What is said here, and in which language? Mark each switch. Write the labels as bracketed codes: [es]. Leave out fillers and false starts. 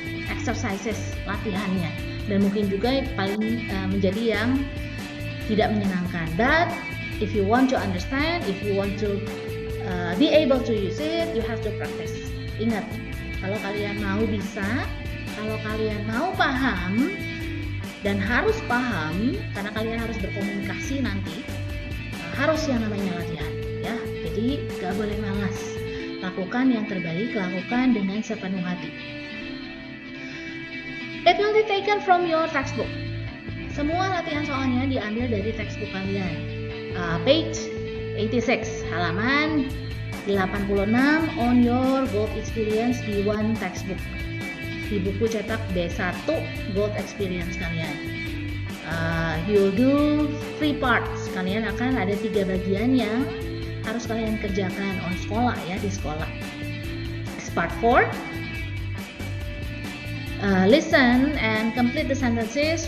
[id] Exercises, latihannya, dan mungkin juga paling menjadi yang tidak menyenangkan. [en] But if you want to understand, if you want to be able to use it, you have to practice. [id] Ingat, kalau kalian mau bisa, kalau kalian mau paham, dan harus paham, karena kalian harus berkomunikasi nanti. Harus yang namanya latihan ya, jadi gak boleh malas, lakukan yang terbaik, lakukan dengan sepenuh hati. [en] It will be taken from your textbook. [id] Semua latihan soalnya diambil dari textbook kalian. [en] Page 86, [id] halaman 86 [en] on your Gold Experience B1 textbook, [id] di buku cetak B1 Gold Experience kalian. [en] You'll do 3 parts. [id] Kalian akan ada 3 bagian yang harus kalian kerjakan on sekolah ya, di sekolah. [en] Part 4, listen and complete the sentences.